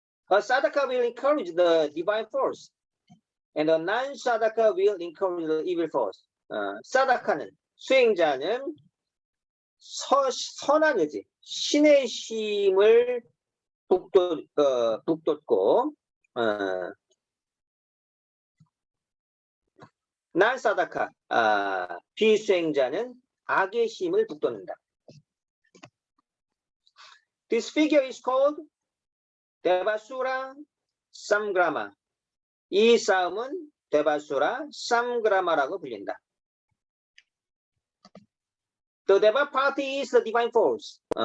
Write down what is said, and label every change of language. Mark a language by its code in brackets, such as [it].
[en] Sadhaka will encourage the divine force, and the non-sadhaka will encourage the evil force. [ko] 사다카는 수행자는 선한 의지, 신의 힘을 북돋고 난사다카 비수행자는 악의 힘을 북돋는다. [en] This figure is called Devasura Samgrama. [ko] 이 싸움은 데바수라 삼그라마라고 불린다. [en] The Deva party is the divine force.